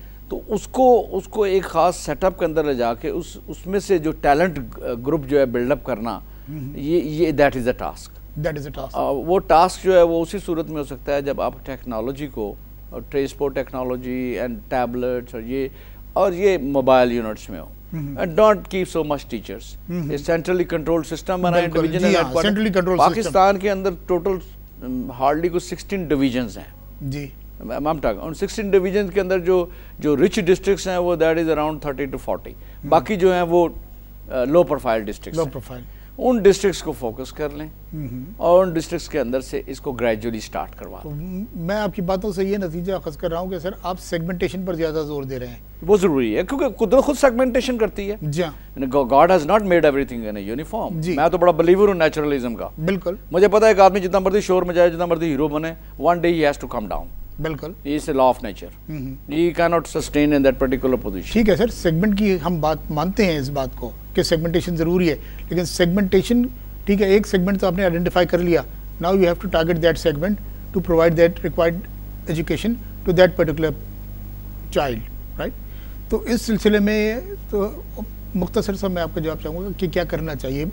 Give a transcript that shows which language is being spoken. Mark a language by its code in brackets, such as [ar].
[ur] تو اس کو ایک خاص سیٹ اپ کے اندر لے جا کے اس میں سے جو ٹیلنٹ گروپ جو ہے بلڈ اپ کرنا, یہ [en] That is a task. [ur] وہ ٹاسک جو ہے وہ اسی صورت میں ہو سکتا ہے جب آپ ٹیکنالوجی کو, اور ٹرانسپورٹ ٹیکنالوجی اینڈ ٹیبلٹس اور یہ موبائل یونٹس میں ہو. [en] And don't keep so much teachers. [ur] یہ سینٹرلی کنٹرول سسٹم بنائیں, ڈویژنل ہیڈ کوارٹر. پاکستان کے اندر ٹوٹل ہارڈلی کو 16 ڈویژنز ہیں. جی میم ٹاک, ان 16 ڈویژنز کے اندر جو رچ ڈسٹرکٹس ہیں وہ دیٹ از اراؤنڈ 30 to 40. باقی جو ہیں وہ لو پروفائل ڈسٹرکٹس. ان ڈسٹرکٹس کو فوکس کر لیں اور ان ڈسٹرکٹس کے اندر سے اس کو گریجولی سٹارٹ کروا دیں. میں آپ کی باتوں سے یہ نتیجہ اخذ کر رہا ہوں کہ سر آپ سیگمنٹیشن پر زیادہ زور دے رہے ہیں. وہ ضروری ہے کیونکہ قدرت خود سیگمنٹیشن کرتی ہے. جی ہاں, [en] God has not made everything in a uniform. [ur] میں تو بڑا بلیور ہوں نیچرلزم کا. بالکل, مجھے پتا ہے کہ آدمی جتنا مرضی شور میں جائے, جتنا مرضی ہیرو بنے, [en] One day he has to come down. [ur] بالکل, [en] یہ is a law of nature. He cannot sustain in that particular position. [ur] ٹھیک ہے سر, سیگمنٹ کی ہم بات مانتے ہیں اس بات کو کہ سیگمنٹیشن ضروری ہے, لیکن سیگمنٹیشن ٹھیک ہے, ایک سیگمنٹ تو آپ نے آئیڈینٹیفائی کر لیا. [en] Now you have to target that segment to provide that required education to that particular child, right. [ur] تو اس سلسلے میں تو مختصر سا میں آپ کا جواب چاہوں گا کہ کیا کرنا چاہیے.